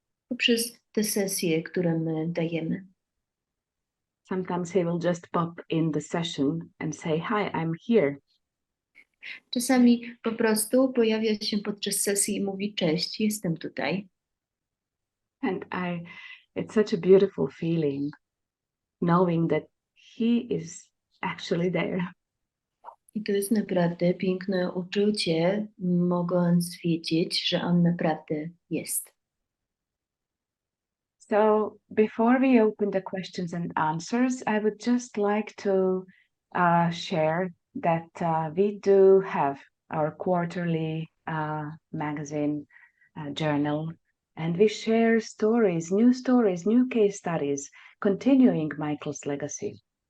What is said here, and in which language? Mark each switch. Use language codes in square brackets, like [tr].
[pl] Poprzez te sesje, które my dajemy. [en] Sometimes he will just pop in the session and say, "Hi, I'm here." [pl] Czasami po prostu pojawia się podczas sesji i mówi: cześć, jestem tutaj. [en] And it's such a beautiful feeling knowing that he is actually there. [pl] I to jest naprawdę piękne uczucie, mogąc wiedzieć, że on naprawdę jest. [en] So before we open the questions and answers, I would just like to share that we do have our quarterly magazine journal, and we share stories, new case studies, continuing Michael's legacy.